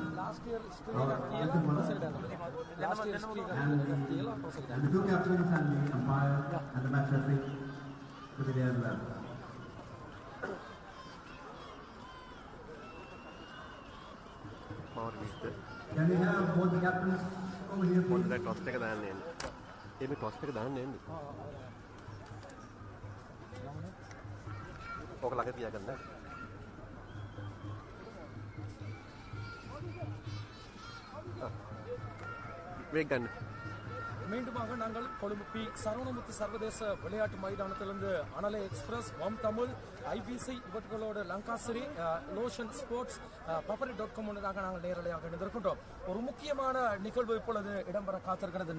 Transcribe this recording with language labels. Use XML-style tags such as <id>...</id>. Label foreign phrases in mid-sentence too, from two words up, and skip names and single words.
<en>And the two captains and the umpire and the match referee to be there as well. Can we have both the captains over here, please? That toss</en> <si>එක දාන්න එන්න. මේ toss එක දාන්න එන්න. ඕක ළඟ තියාගන්න. මේක ගන්න.</si> <ta>மீண்டுமாக நாங்கள் கொழும்பு பி சரவணமுத்து சர்வதேச விளையாட்டு மைதானத்திலிருந்து அனலை எக்ஸ்பிரஸ், வம் தமிழ், ஐபிசி இவர்களோடு லங்காசிரி, லோஷன் ஸ்போர்ட்ஸ், பப்பரி.com முன்னதாக நாங்கள் நேரடியாக இணைந்திருக்கின்றோம். ஒரு முக்கியமான நிகழ்வு இப்பொழுது இடம்பெற காத்திருக்கிறது.</ta>